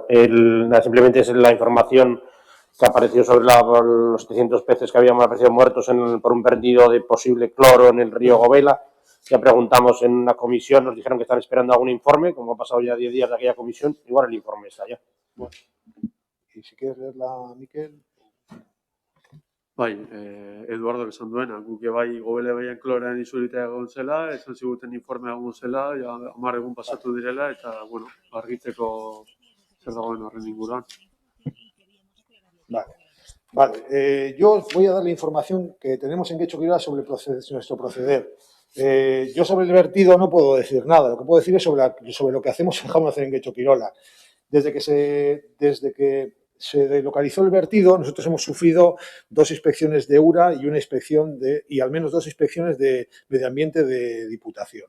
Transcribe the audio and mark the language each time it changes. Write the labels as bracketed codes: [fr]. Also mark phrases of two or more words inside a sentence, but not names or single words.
[es] Simplemente es la información que apareció sobre los 700 peces que habían aparecido muertos por un vertido de posible cloro en el río Govela. Ya preguntamos en una comisión, nos dijeron que están esperando algún informe, como ha pasado ya 10 días de aquella comisión, igual el informe está ya. Bueno, y si quieres leerla, Miquel. [eu] Bai, Eduardo esan duena, guk bai Gobele baian klorean isurita egon zela, esan ziguten informea egon zela, ja 10 egun pasatu direla, eta, bueno, argitzeko zer dagoen horren inguruan. [es] Vale. Yo os voy a dar la información que tenemos en Getxo Kirola sobre nuestro proceder. Yo sobre el vertido no puedo decir nada, lo que puedo decir es sobre lo que hacemos y dejamos de hacer en Getxo Kirola. Desde que se localizó el vertido, nosotros hemos sufrido 2 inspecciones de URA y al menos 2 inspecciones de medio ambiente de Diputación.